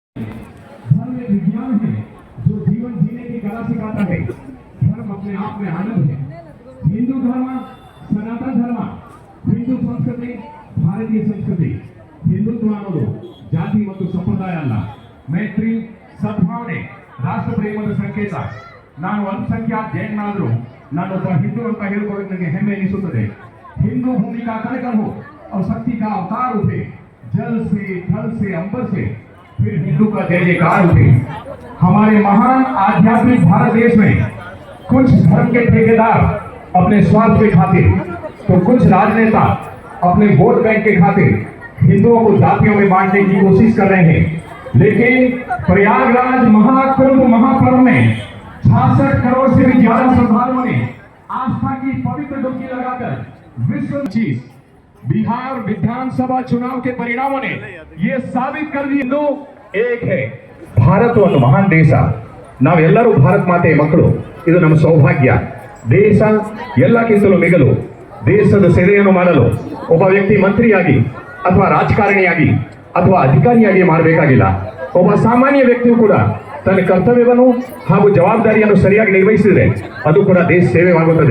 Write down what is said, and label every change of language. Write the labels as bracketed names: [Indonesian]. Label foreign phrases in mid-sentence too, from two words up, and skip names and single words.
[Hindi] धर्म एक विज्ञान है जो जीवन जीने की कला सिखाता है। धर्म अपने आप में आनंद है। हिंदू धर्म, सनातन धर्म, हिंदू संस्कृति, भारतीय संस्कृति, [Kannada] ಹಿಂದುತ್ವ ಅನ್ನೋದು ಜಾತಿ ಮತ್ತು ಸಂಪ್ರದಾಯ ಅಲ್ಲ. ಮೈತ್ರಿ, ಸದ್ಭಾವನೆ, ರಾಷ್ಟ್ರ ಪ್ರೇಮದ ಸಂಕೇತ. ನಾನು ಅಲ್ಪಸಂಖ್ಯಾತ ಜೈನನಾದರೂ ನಾನೊಬ್ಬ ಹಿಂದೂ ಅಂತ ಹೇಳಿಕೊಳ್ಳೋದು ನನಗೆ ಹೆಮ್ಮೆ ಎನಿಸುತ್ತದೆ. [Hindi] हिंदू भूमि का कण कण हो और शक्ति का अवतार उठे, जल से, थल से, अंबर से, फिर हिंदू का जय जयकार उठे। हमारे महान आध्यात्मिक भारत देश में कुछ धर्म के ठेकेदार अपने स्वार्थ के खातिर, तो कुछ राजनेता अपने वोट बैंक के खातिर हिंदुओं को जातियों में बांटने की कोशिश कर रहे हैं। लेकिन प्रयागराज महाकुंभ महापर्व में 66 करोड़ से भी ज्यादा श्रद्धालुओं ने आस्था की पवित्र डुबकी लगाकर विश्व चीज बिहार विधानसभा चुनाव के परिणामों ने ये साबित कर दिया हिंदू एक है. [Kannada] ಭಾರತ ಒಂದು ಮಹಾನ್ ದೇಶ. ನಾವೆಲ್ಲರೂ ಭಾರತ ಮಾತೆಯ ಮಕ್ಕಳು. ಇದು ನಮ್ಮ ಸೌಭಾಗ್ಯ. ದೇಶ ಎಲ್ಲಕ್ಕಿಂತಲೂ ಮಿಗಲು. ದೇಶದ ಸೇವೆಯನ್ನು ಮಾಡಲು ಒಬ್ಬ ವ್ಯಕ್ತಿ ಮಂತ್ರಿಯಾಗಿ ಅಥವಾ ರಾಜಕಾರಣಿಯಾಗಿ ಅಥವಾ ಅಧಿಕಾರಿಯಾಗಿ ಮಾಡಬೇಕಾಗಿಲ್ಲ. ಒಬ್ಬ ಸಾಮಾನ್ಯ ವ್ಯಕ್ತಿಯು ಕೂಡ ತನ್ನ ಕರ್ತವ್ಯವನ್ನು ಹಾಗೂ ಜವಾಬ್ದಾರಿಯನ್ನು ಸರಿಯಾಗಿ ನಿರ್ವಹಿಸಿದರೆ ಅದು ಕೂಡ ದೇಶ ಸೇವೆಯಾಗುತ್ತದೆ.